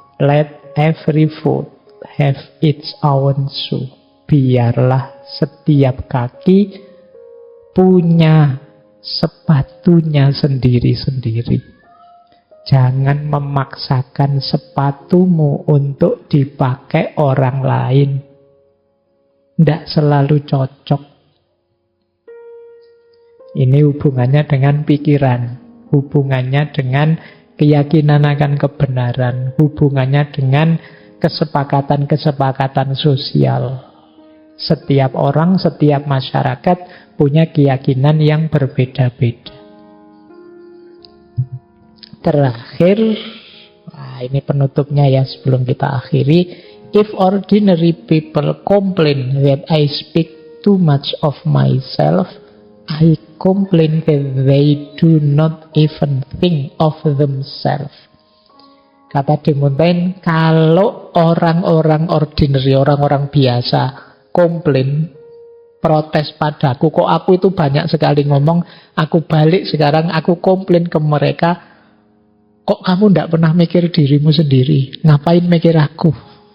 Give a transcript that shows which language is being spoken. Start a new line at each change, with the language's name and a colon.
English: Let every foot have its own shoe.
Indonesian: Biarlah setiap kaki punya sepatunya sendiri-sendiri. Jangan memaksakan sepatumu untuk dipakai orang lain. Tidak selalu cocok. Ini hubungannya dengan pikiran, hubungannya dengan keyakinan akan kebenaran, hubungannya dengan kesepakatan-kesepakatan sosial. Setiap orang, setiap masyarakat punya keyakinan yang berbeda-beda. Terakhir, ini penutupnya ya sebelum kita akhiri.
English: If ordinary people complain that I speak too much of myself, I complain that they do not even think of themselves.
Indonesian: Kata De Montaigne, kalau orang-orang ordinary, orang-orang biasa komplain, protes padaku, kok aku itu banyak sekali ngomong, aku balik sekarang, aku komplain ke mereka, kok kamu tidak pernah mikir dirimu sendiri, ngapain mikir aku?